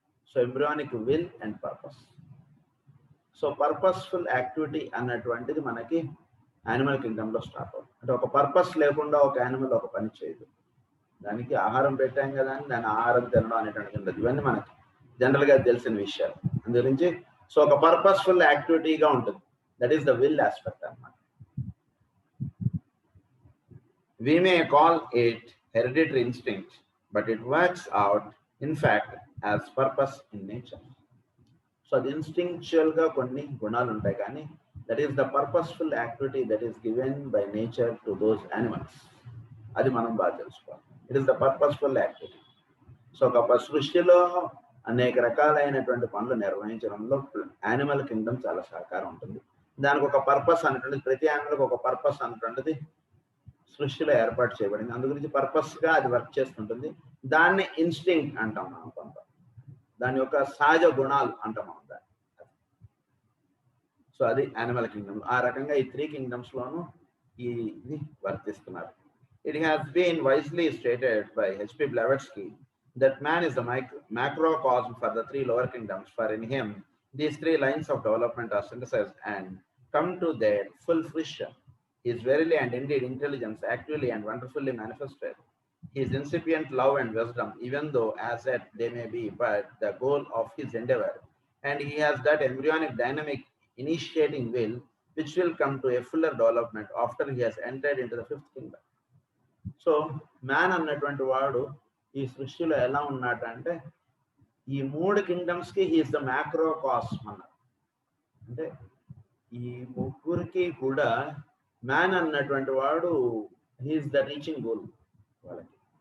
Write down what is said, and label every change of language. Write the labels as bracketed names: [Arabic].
[Telugu] So embryonic will and purpose. So purposeful activity అన్నటువంటిది మనకి animal Kingdom లో start అవుతుంది. అంటే ఒక పర్పస్ లేకుండా ఒక యానిమల్ ఒక పని చేయదు. దానికి ఆహారం పెట్టాం కదా అని దాని ఆహారం తినడం అనేటువంటి ఉండదు. ఇవన్నీ మనకి జనరల్ గా తెలిసిన విషయాలు. అందు గురించి సో ఒక పర్పస్ఫుల్ యాక్టివిటీగా ఉంటుంది. [English] That is the will aspect అన్నమాట. We may call it hereditary instinct, but it works out in fact as purpose in nature. So [Telugu] అది ఇన్స్టింక్చువల్ గా కొన్ని గుణాలు ఉంటాయి, కానీ [English] That is the purposeful activity that is given by nature to those animals. [Telugu] అది మనం బాగా తెలుసుకోవాలి. [English] It is the purposeful activity. [Telugu] So ఒక సృష్టిలో అనేక రకాలైనటువంటి పనులు నిర్వహించడంలో యానిమల్ కింగ్డమ్ చాలా సహకారం ఉంటుంది. దానికి ఒక పర్పస్ అనేటువంటిది, ప్రతి యానిమల్కి ఒక పర్పస్ అనేటువంటిది సృష్టిలో ఏర్పాటు చేయబడింది. అందు గురించి పర్పస్ గా అది వర్క్ చేస్తుంటుంది. దాన్ని ఇన్స్టింక్ట్ అంటాం మనం. కొంత దాని యొక్క సహజ గుణాలు అంటాం మనం దాన్ని. సో అది యానిమల్ కింగ్డమ్. ఆ రకంగా ఈ 3 కింగ్డమ్స్ లోనూ ఇది వర్తిస్తున్నారు. [English] It has been wisely stated by H.P. Blavatsky that man is the macrocosm for the 3 lower kingdoms, for in him these 3 lines of development are synthesized and come to their full fruition. He is verily and indeed intelligence, actively and wonderfully manifested. His incipient love and wisdom, even though as yet they may be but the goal of his endeavor, and he has that embryonic dynamic initiating will which will come to a fuller development after he has entered into the 5th kingdom. [Telugu] So man అన్నటువంటి వాడు ఈ సృష్టిలో ఎలా ఉన్నాడంటే ఈ 3 kingdoms కి he's the మ్యాక్రోకాస్మ్ అన్నారు. అంటే ఈ ముగ్గురికి కూడా మ్యాన్ అన్నటువంటి వాడు హీఈస్ ద రీచింగ్ గోల్ వాళ్ళకి.